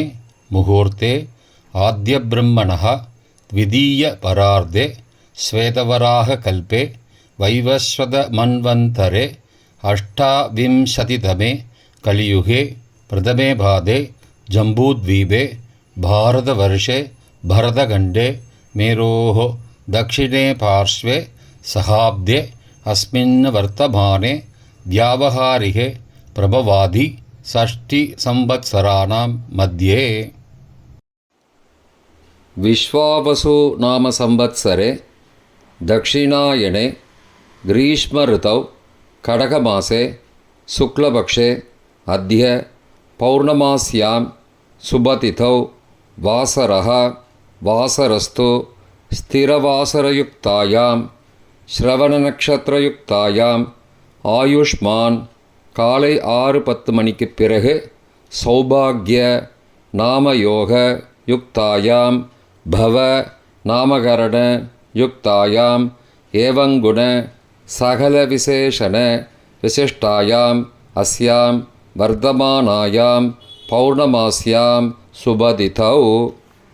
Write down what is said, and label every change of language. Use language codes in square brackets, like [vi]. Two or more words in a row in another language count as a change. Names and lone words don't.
[sa] मुहूर्ते आद्यब्रह्मणः द्वितीय परार्धे श्वेतवराह कल्पे वैवस्वत मन्वन्तरे अष्टाविंशतितमे कलियुगे प्रथमे पादे जम्बूद्वीपे भारतवर्षे भरतखण्डे मेरोः दक्षिणे पार्श्वे सहाब्दे अस्मिन् वर्तमाने व्यावहारिके प्रभवादि षष्टिसंवत्सराणां मध्ये. विश्वावसु नाम संवत्सरे दक्षिणायने ग्रीष्मऋतौ कडकमासे शुक्लपक्षे अद्य पौर्णमास्यां शुभतिथौ वासरः वासरस्तु स्थिरवासरयुक्तायां श्रवणनक्षत्रयुक्तायां ஆயுஷ்மான் [ta] காலை 6:10 மணிக்கு பிறகு [sa] सौभाग्य नामयोग युक्तायां बव नामकरण युक्तायां एवंगुण सकल विशेषण विशिष्टायां अस्यां वर्तमानायां पौर्णमास्यां शुभतिथौ.